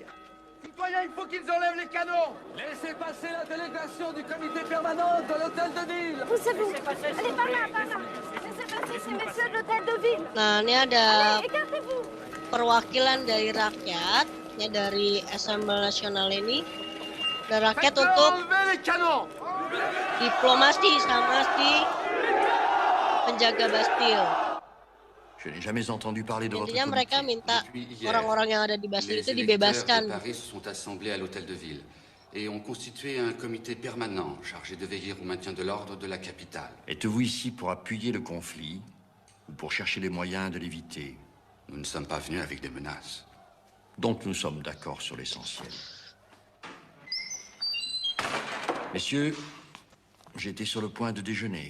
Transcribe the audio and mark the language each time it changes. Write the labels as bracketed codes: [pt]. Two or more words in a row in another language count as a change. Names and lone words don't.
[fr] Citoyens, il faut qu'ils enlèvent les canons! Laissez passer la délégation du comité permanent de l'hôtel de ville! Poussez-vous. Allez, par là, par là. Laissez passer ces messieurs de l'hôtel de ville. [id] Nah, ini ada [fr] Allez, écartez-vous. [id] perwakilan dari rakyat, ya dari Assemblée Nationale ini. Dan rakyat [fr] Faites-leur [id] untuk [fr] enlever les canons! [id] diplomasi sama si penjaga Bastille. [fr] Je n'ai jamais entendu parler de votre [id] Intinya mereka [fr] comité. [id] minta [fr] Depuis hier, [id] orang-orang yang ada di Bastille [fr] les [id] itu [fr] électeurs de [id] dibebaskan. [fr] Paris se sont assemblés à l'hôtel de ville et ont constitué un comité permanent chargé de veiller au maintien de l'ordre de la capitale. Êtes-vous ici pour appuyer le conflit ou pour chercher les moyens de l'éviter? Nous ne sommes pas venus avec des menaces. Donc nous sommes d'accord sur l'essentiel. Messieurs, j'étais sur le point de déjeuner.